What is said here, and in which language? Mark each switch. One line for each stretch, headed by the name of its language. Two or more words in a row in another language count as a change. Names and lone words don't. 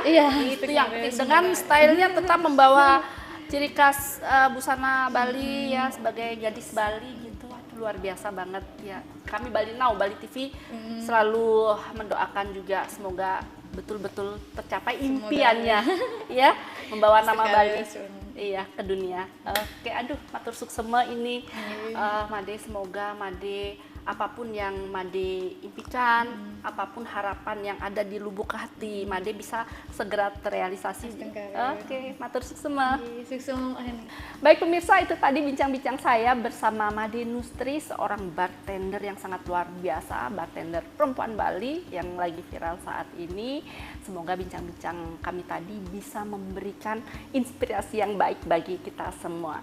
Indonesian: Itu yang dengan stylenya tetap membawa ciri khas busana Bali ya sebagai gadis Bali gitu. Luar biasa banget ya. Kami Bali Now, Bali TV selalu mendoakan juga semoga betul-betul tercapai impiannya ya, membawa nama Bali. Iya, ke dunia. Oke, aduh,
Balinese: matur suksema
Indonesian: ini. Made, semoga Made apapun yang Made impikan, apapun harapan yang ada di lubuk hati, Made bisa segera terrealisasi. Oke,
Balinese: matur suksema. Suksum.
Indonesian: Baik pemirsa, itu tadi bincang-bincang saya bersama Made Nustri, seorang bartender yang sangat luar biasa, bartender perempuan Bali yang lagi viral saat ini. Semoga bincang-bincang kami tadi bisa memberikan inspirasi yang baik bagi kita semua.